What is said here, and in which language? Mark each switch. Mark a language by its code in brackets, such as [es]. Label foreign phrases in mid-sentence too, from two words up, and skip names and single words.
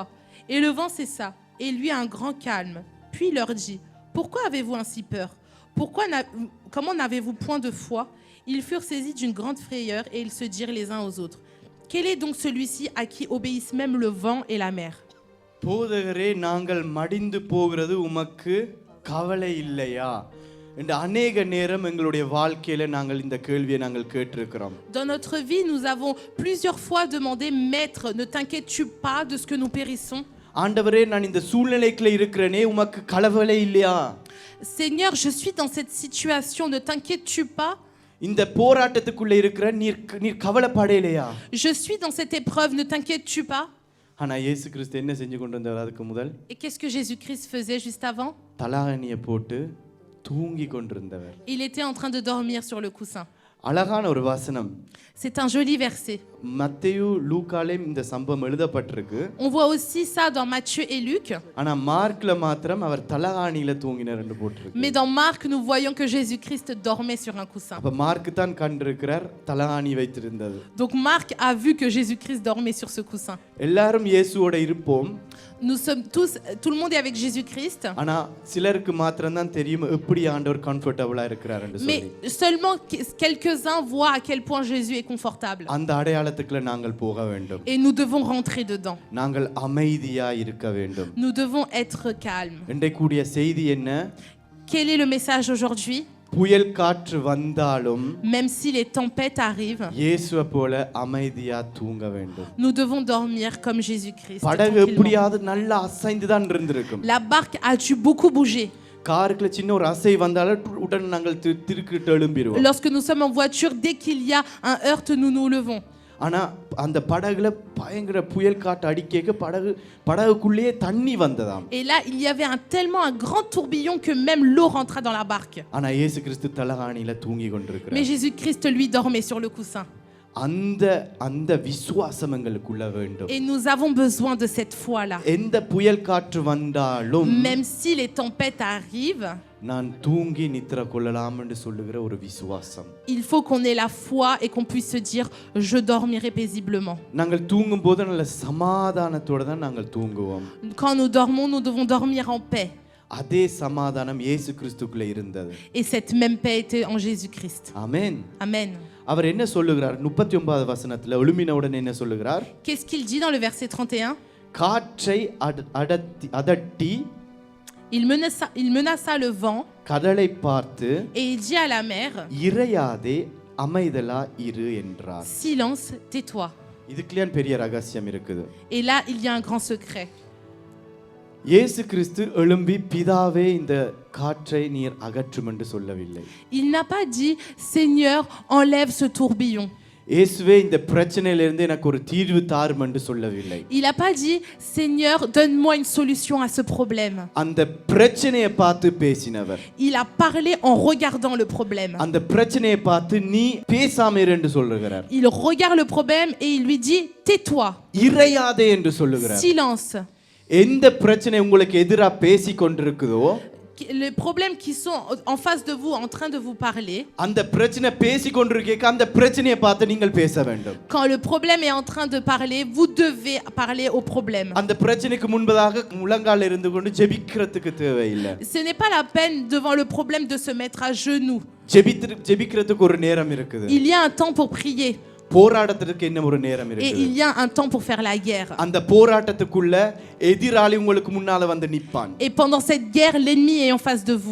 [fr] Et le vent cessa, et lui un grand calme. Puis il leur dit, Pourquoi avez-vous ainsi peur? Comment n'avez-vous point de foi? Ils furent saisis d'une grande frayeur et ils se dirent les uns aux autres, Quel est donc celui-ci à qui obéissent même le vent et la mer? [ta] போதகரே, நாங்கள் மடிந்து போகிறது உமக்கு கவலை இல்லையா? இந்த அநேக நேரம் எங்களுடைய வாழ்க்கையில நாங்கள் இந்த கேள்வியை நாங்கள் கேட்டிருக்கிறோம். [fr] Dans notre vie, nous avons plusieurs fois demandé, Maître, ne t'inquiètes-tu pas de ce que nous périssons? [ta] ஆண்டவரே, நான் இந்த சூழ்நிலைக்குள்ள இருக்கிறேனே, உமக்கு கவலை இல்லையா? [fr] Seigneur, je suis dans cette situation, ne t'inquiètes-tu pas? [ta] இந்த போராட்டத்துக்குள்ள இருக்கிற நீர் கவலைப்படலையா? [fr] Je suis dans cette épreuve, ne t'inquiètes-tu pas? [ta] ஆனா இயேசு கிறிஸ்து என்ன செஞ்சு கொண்டு வந்தார் அதுக்கு முதல்? [fr] Et qu'est-ce que Jésus-Christ faisait juste avant? [ta] தலகாணியை போட்டு தூங்கி கொண்டிருந்தவர். [fr] Il était en train de dormir sur le coussin. [ta] அழகான ஒரு வசனம். [fr] C'est un joli verset. [ta] மத்தேயு லூக்காலயும் இந்த சம்பவம் எழுதப்பட்டிருக்கு. [fr] On voit aussi ça dans Matthieu et Luc. [ta] ஆனா மார்க்ல மாத்திரம் அவர் தலகாணியில தூங்கினார் என்று போட்டிருக்கு. [fr] Mais dans Marc, nous voyons que Jésus-Christ dormait sur un coussin. [ta] அப்ப மார்க் தான் கண்டிருக்கிறார் தலகாணி வைத்திருந்தது. [fr] Donc Marc a vu que Jésus-Christ dormait sur ce coussin. [ta] எல்லாரும் இயேசுவோட இருப்போம். [fr] Nous sommes tous, tout le monde est avec Jésus-Christ. [ta] ஆனா சிலருக்கு மாத்திரம் தான் தெரியும் எப்படி ஆண்டவர் கம்ஃபர்ட்டபிளா இருக்கிறாருன்னு [fr] Mais [ta] சொல்லி. [fr] seulement quelques-uns voient à quel point Jésus est confortable. [ta] அந்த அடையாளத்துக்குள்ள நாங்கள் போக வேண்டும். [fr] Et nous devons rentrer dedans. [ta] நாங்கள் அமைதியா இருக்க வேண்டும். [fr] Nous devons être calmes. [ta] இன்றைக்கு கூடிய செய்தி என்ன? [fr] Quel est le message aujourd'hui? [ta] புயல் காற்று வந்தாலும் [fr] Même si les tempêtes arrivent, [ta] இயேசுவை போல அமைதியா தூங்க வேண்டும். [fr] nous devons dormir comme Jésus-Christ. [ta] படகு [fr] tranquillement. [ta] எப்படியாவது நல்லா அசைந்து தான் இருந்திருக்கும். [fr] La barque a dû beaucoup bouger. [ta] காருக்குள்ள சின்ன ஒரு அசை வந்தாலும் உடனே நாங்கள் திருக்கிட்டு எழும்பிடுவோம். [fr] Lorsque nous sommes en voiture, dès qu'il y a un heurt, nous nous levons. [ta] ஆனா அந்த படகுல பயங்கர புயல் காற்று அடிக்க படகுக்குள்ளேயே தண்ணி வந்ததாம். [fr] Et là, il y avait tellement un grand tourbillon que même l'eau rentra dans la barque. [ta] ஆனா இயேசு கிறிஸ்து தலகாணியில தூங்கி கொண்டிருக்கிறார். [fr] Mais Jésus-Christ, lui, dormait sur le coussin. [ta] அந்த விசுவாசம் எங்களுக்குள்ள வேண்டும். [fr] Et nous avons besoin de cette foi-là. [ta] எந்த புயல் காற்று வந்தாலும் [fr] Même si les tempêtes arrivent, [ta] நான் தூங்கி நித்திர கொள்ளலாம் என்று சொல்லுகிற ஒரு விசுவாசம். [fr] il faut qu'on ait la foi et qu'on puisse se dire je dormirai paisiblement. [ta] நாங்கள் தூங்கும்போது நல்ல சமாதானத்தோட தான் நாங்கள் தூங்குவோம். [fr] Quand nous dormons, nous devons dormir en paix. [ta] அதே சமாதானம் இயேசு கிறிஸ்துக்குள்ள இருந்தது. [fr] Et cette même paix était en Jésus-Christ. [ta] ஆமென். [fr] Amen. [ta] அவர் என்ன சொல்லுகிறார்? 39வது வசனத்துல எழும்பினவுடன் என்ன சொல்லுகிறார்? [fr] Qu'est-ce qu'il dit dans le verset 31? [ta] காற்றை அதட்டி [fr] Il menaça le vent [ta] கடலை பார்த்து [fr] et il dit à la mer, [ta] இறையாதே அமைதலா இரு என்றார். [fr] silence, tais-toi. [ta] இதுக்குள்ள பெரிய ரகசியம் இருக்குது. [fr] Et là, il y a un grand secret. [ta] இயேசு கிறிஸ்து எழும்பி பிதாவே இந்த காற்றை நீர் அகற்றும் என்று சொல்லவில்லை. [fr] Il n'a pas dit Seigneur, enlève ce tourbillon. [ta] இயேசுவே இந்த பிரச்சனையிலிருந்து எனக்கு ஒரு தீர்வு தாரும் என்று சொல்லவில்லை. [fr] Il n'a pas dit Seigneur, donne-moi une solution à ce problème. [ta] அந்த பிரச்சனையை பார்த்து பேசினவர். [fr] Il a parlé en regardant le problème. [ta] அந்த பிரச்சனையை பார்த்து நீ பேசாம இரு என்று சொல்லுகிறார். [fr] Il regarde le problème et il lui dit tais-toi. [ta] இறையாதே என்று சொல்லுகிறார். [fr] Silence. [ta] எந்த பிரச்சனை உங்களுக்கு எதிரா பேசி கொண்டிருக்குதோ [fr] Les problèmes qui sont en face de vous, en train de vous parler, [ta] அந்த பிரச்சனை பேசி கொண்டிருக்க அந்த பிரச்சனையை பார்த்து நீங்கள் பேச வேண்டும். [fr] quand le problème est en train de parler, vous devez parler au problème. [ta] அந்த பிரச்சனைக்கு முன்பதாக முழங்கால் இருந்து கொண்டு ஜெபிக்கிறதுக்கு தேவையில்லை. [fr] Ce n'est pas la peine devant le problème de se mettre à genoux. [ta] ஜெபிக்கிறதுக்கு ஒரு நேரம் இருக்குது. [fr] Il y a un temps pour prier. [ta] போராட்டத்துக்கு என்ன ஒரு நேரம் [fr] Et [ta] இருக்குது. [fr] il y a un temps pour faire la guerre. [ta] அந்த போராட்டத்துக்குள்ள எதிராளி உங்களுக்கு முன்னால வந்து நிப்பான். [fr] Et pendant cette guerre, l'ennemi est en face de vous.